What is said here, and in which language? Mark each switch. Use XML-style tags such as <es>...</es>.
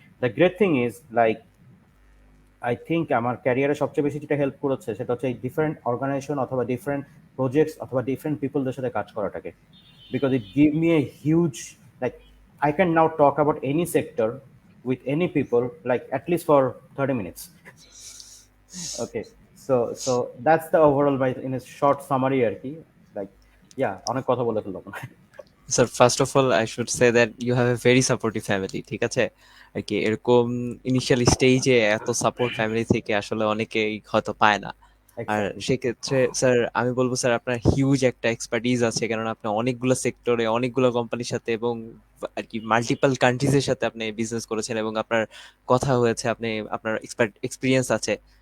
<en>the great thing is like I think</en> <bn>আমার ক্যারিয়ারে সবচেয়ে বেশি যেটা হেল্প করেছে সেটা হচ্ছে এই ডিফারেন্ট অর্গানাইজেশন অথবা ডিফারেন্ট প্রজেক্টস অথবা ডিফারেন্ট পিপলদের সাথে কাজ করাটাকে,</bn> <en>because it gave me a huge, like, I can now talk about any sector with any people like at least for 30 minutes. Okay, so that's the overall by in a short summary আর কি, like, yeah,</en> <bn>অনেক কথা বলে ফেললাম।</bn> <en>sir first of all I should say that you have a very supportive family,</en> <bn>ঠিক আছে? আর কি এরকম initial স্টেজে এত সাপোর্ট ফ্যামিলি থেকে আসলে অনেকেই হয়তো পায় না। আর</bn> <en>Exactly.</en> <bn>সেক্ষেত্রে স্যার আমি বলবো স্যার আপনার হিউজ একটা এক্সপার্টিজ আছে, কারণ আপনি অনেকগুলো সেক্টরে অনেকগুলো কোম্পানির সাথে এবং আর কি মাল্টিপল কান্ট্রিজের সাথে আপনি বিজনেস করেছেন এবং আপনার কথা হয়েছে, আপনি আপনার এক্সপিরিয়েন্স আছে।</bn>